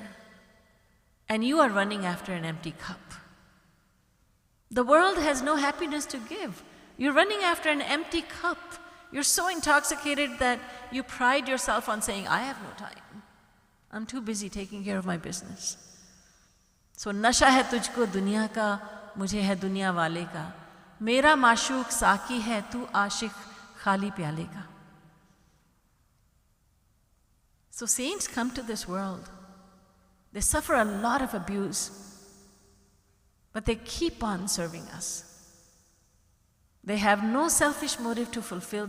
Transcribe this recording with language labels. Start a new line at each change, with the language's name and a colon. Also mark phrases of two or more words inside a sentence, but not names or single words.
English: And you are running after an empty cup. The world has no happiness to give. You're running after an empty cup. You're so intoxicated that you pride yourself on saying, I have no time. I'm too busy taking care of my business. So,
Hindi: नशा है तुझको दुनिया का, मुझे है दुनिया वाले का. मेरा माशूक़ साक़ी है, तू आशिक़ ख़ाली प्याले का.
English: So saints come to this world. They suffer a lot of abuse, but they keep on serving us. They have no selfish motive to fulfill.